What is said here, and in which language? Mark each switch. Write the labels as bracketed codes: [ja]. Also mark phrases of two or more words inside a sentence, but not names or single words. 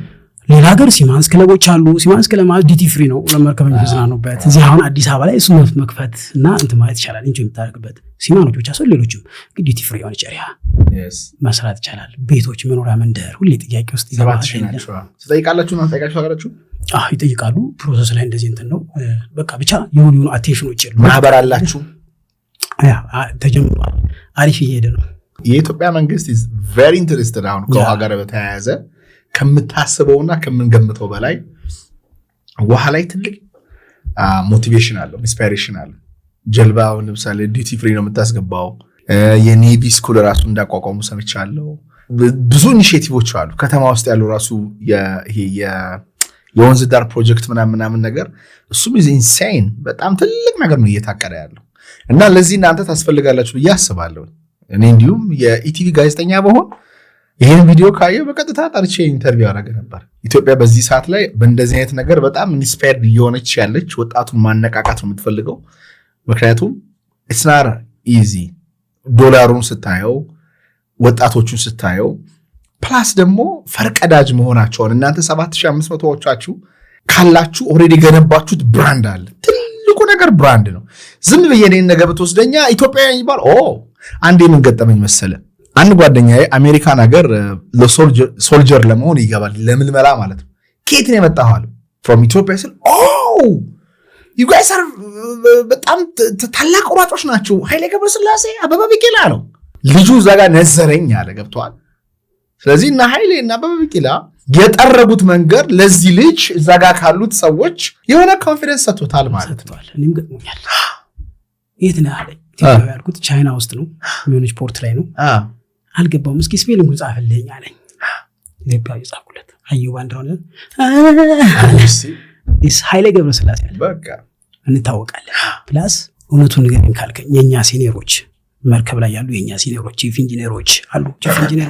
[am] ሌላ ሀገር ሲማንስ ክለቦች አሉ ሲማንስ ክለብ ዲቲ ፍሪ ነው ለመርከበኞች ዝናኑበት እዚህ አሁን አዲስ አበባ ላይ እሱ መክፈት እና እንትን ማለት ይችላል እንጂ የምታደርግበት ሲማኖች ብቻ ሰው ሌሎችም ዲቲ ፍሪ የሆነ ጨሪያ መስራት ይችላል ቤቶች መኖሪያ መንደር ሁሌ ጥያቄ ውስጥ ይገባል ትጠይቃላችሁ ነው ጠይቃችሁ ሀገራችሁ ይጠይቃሉ ፕሮሰስ ላይ እንደዚህ እንትን ነው በቃ ብቻ የሆኑ አቴንሽኖች ማህበር አላችሁ ተጀምሯል አሪፍ እየሄደ ነው የኢትዮጵያ መንግስት [en] is very interested [am] አሁን ከውሃ ጋር በተያያዘ ከምታስበውና ከምንገምተው በላይ ውሃ ላይ ትልቅ ሞቲቬሽን አለው፣ ኢንስፓይሬሽን አለው። ጀልባው ለምሳሌ ዲዩቲ ፍሪ ነው የምታስገባው። የኔቪ ስኩል ራሱ እንዳቋቋሙ ሰምቻለሁ። ብዙ ኢኒሼቲቮች አሉ ከተማ ውስጥ ያለው ራሱ የወንዝ ዳር ፕሮጀክት ምናምን ነገር እሱም [en] is insane [am] በጣም ትልቅ ነገር ነው እየታቀደ ያለው እና ለዚህ እናንተ ታስፈልጋላችሁ ብዬ አስባለሁ። እኔ እንዲሁም የኢቲቪ ጋዜጠኛ በሆን ይሄን ቪዲዮ ካየው በቀጥታ ጠርቼ ኢንተርቪው አደረገ ነበር። ኢትዮጵያ በዚህ ሰዓት ላይ በእንደዚህ አይነት ነገር በጣም ኢንስፓየርድ እየሆነች ያለች ወጣቱን ማነቃቃት ነው የምትፈልገው። ምክንያቱም [en] it's not easy [am] ዶላሩን ስታየው ወጣቶቹን ስታየው ፕላስ ደግሞ ፈርቀዳጅ መሆናቸውን እናንተ 7500ዎቻችሁ ካላችሁ ኦሬዲ ገነባችሁት ብራንድ አለ። ትልቁ ነገር ብራንድ ነው። ዝም በየኔን ነገር ብትወስደኛ ኢትዮጵያውያን ይባል አንዴ ምን ገጠመኝ መሰለ አንድ ጓደኛዬ አሜሪካን ሀገር ለሶልጀር ለመሆን ይገባል ለምልመላ ማለት ነው። ከየት ነው የመጣው አለ [en] from Ethiopia [am] ስል [en] you guys are [am] በጣም ታላቅ ሯጮች ናቸው ኃይሌ ገብረስላሴ አበበ ቢቂላ ነው ልጁ እዛ ጋር ነዘረኝ አለ ገብቷል። ስለዚህ እና ኃይሌ እና አበበ ቢቂላ የጠረጉት መንገድ ለዚህ ልጅ እዛ ጋር ካሉት ሰዎች የሆነ ኮንፊደንስ ሰጥቶታል ማለት ነው። እኔም ገጥሞኛል። የት ነው አለኝ ኢትዮጵያ ያልኩት ቻይና ውስጥ ነው የሆነች ፖርት ላይ ነው አልገባውም። እስኪ ስፔሊንግ ጻፍልኝ አለኝ። ኢትዮጵያዊ ጻፍኩለት አየው ባንድራውን እስ ኃይሌ ገብረስላሴ አለ በቃ እንታወቃለን። ፕላስ እውነቱን ንገረኝ ካልከኝ የኛ ሲኒየሮች መርከብ ላይ ያሉ የኛ ሲኒየሮች ቺፍ ኢንጂነሮች አሉ። ቺፍ ኢንጂነር